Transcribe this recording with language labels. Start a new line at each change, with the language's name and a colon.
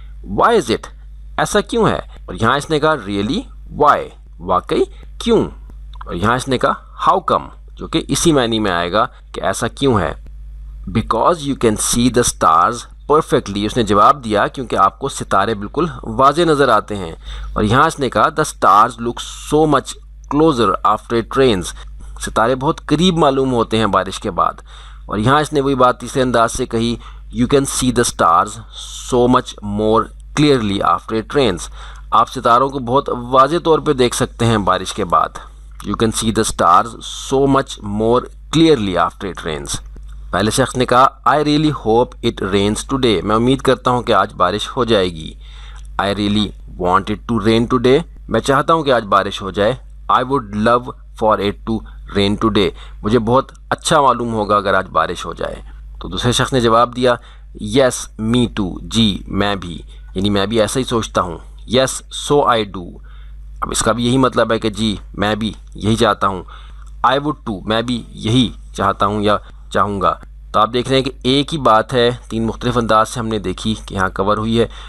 English: why is it,
Urdu: ایسا کیوں ہے، اور یہاں اس نے کہا
English: really why,
Urdu: واقعی کیوں، اور یہاں اس نے کہا
English: how come,
Urdu: جو کہ اسی معنی میں آئے گا کہ ایسا کیوں ہے۔
English: because you can see the stars perfectly,
Urdu: اس نے جواب دیا کیونکہ آپ کو ستارے بالکل واضح نظر آتے ہیں، اور یہاں اس نے کہا
English: the stars look so much closer after it rains,
Urdu: ستارے بہت قریب معلوم ہوتے ہیں بارش کے بعد، اور یہاں اس نے وہی بات تیسرے انداز سے کہی
English: You can see the stars so much more clearly after it rains.
Urdu: آپ ستاروں کو بہت واضح طور پہ دیکھ سکتے ہیں بارش کے بعد.
English: You can see the stars so much more clearly after it rains.
Urdu: پہلے شخص نے کہا
English: I really hope it rains today.
Urdu: میں امید کرتا ہوں کہ آج بارش ہو جائے گی.
English: I really want it to rain today.
Urdu: میں چاہتا ہوں کہ آج بارش ہو جائے.
English: I would love for it to rain today.
Urdu: مجھے بہت اچھا معلوم ہوگا اگر آج بارش ہو جائے. تو دوسرے شخص نے جواب دیا
English: Yes, me too.
Urdu: جی میں بھی، یعنی میں بھی ایسا ہی سوچتا ہوں.
English: Yes, so I do.
Urdu: اب اس کا بھی یہی مطلب ہے کہ جی میں بھی یہی چاہتا ہوں.
English: I would too.
Urdu: میں بھی یہی چاہتا ہوں یا چاہوں گا. تو آپ دیکھ رہے ہیں کہ ایک ہی بات ہے، تین مختلف انداز سے ہم نے دیکھی کہ یہاں کور ہوئی ہے.